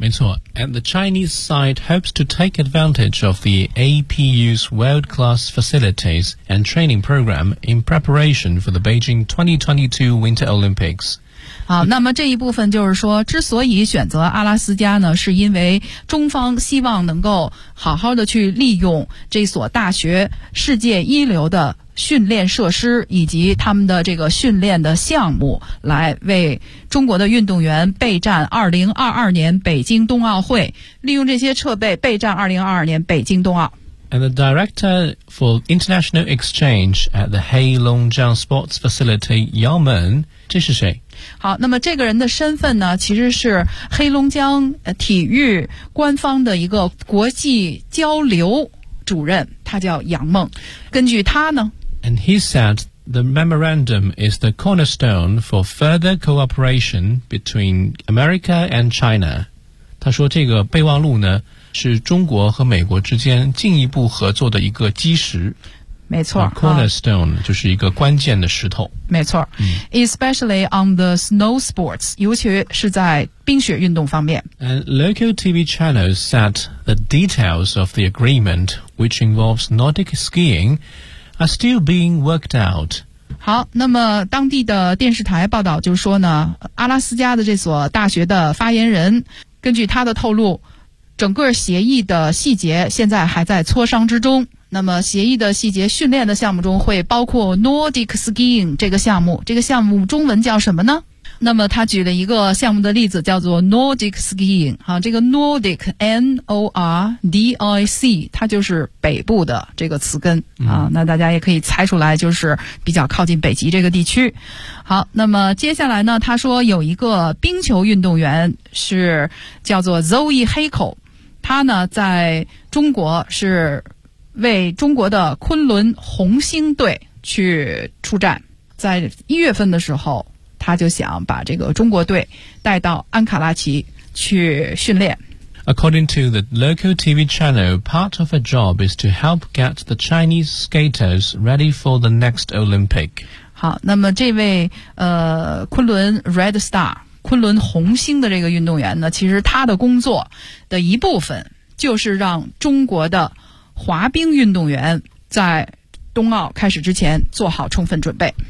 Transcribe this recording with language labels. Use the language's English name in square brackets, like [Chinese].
[Chinese] 没错， [English] And the Chinese side hopes to take advantage of the APU's world-class facilities and training program in preparation for the Beijing 2022 Winter Olympics。 [Chinese] 好，那么这一部分就是说，之所以选择阿拉斯加呢，是因为中方希望能够好好的去利用这所大学世界一流的训练设施以及他们的这个训练的项目，来为中国的运动员备战2022年北京冬奥会，利用这些设备备战2022年北京冬奥。 [English] And the director for international exchange at the Heilongjiang Sports Facility, Yao Men, [Chinese] 这是谁？好，那么这个人的身份呢，其实是黑龙江体育官方的一个国际交流主任，他叫杨梦。根据他呢 [English] ，And he said the memorandum is the cornerstone for further cooperation between America and China。 [Chinese] 他说这个备忘录呢，是中国和美国之间进一步合作的一个基石。没错 cornerstone 就是一个关键的石头。没错、 [English] especially on the snow sports， [Chinese] 尤其是在冰雪运动方面。 [English] And local TV channels said the details of the agreement, which involves Nordic skiing, are still being worked out。 [Chinese] 好，那么当地的电视台报道就说呢，阿拉斯加的这所大学的发言人，根据他的透露，整个协议的细节现在还在磋商之中。那么协议的细节，训练的项目中会包括 Nordic skiing 这个项目，这个项目中文叫什么呢？那么他举了一个项目的例子，叫做 Nordic skiing 啊，这个 Nordic N-O-R-D-I-C 它就是北部的这个词根啊，那大家也可以猜出来，就是比较靠近北极这个地区。好，那么接下来呢，他说有一个冰球运动员是叫做 Zoe Hakel， 他呢在中国是为中国的昆仑红星队去出战，在一月份的时候，他就想把这个中国队带到安卡拉奇去训练。 [English] According to the local TV channel, part of her job is to help get the Chinese skaters ready for the next Olympic. [Chinese] 好，那么这位昆仑 Red Star 昆仑红星的这个运动员呢，其实他的工作的一部分就是让中国的滑冰运动员在冬奥开始之前做好充分准备。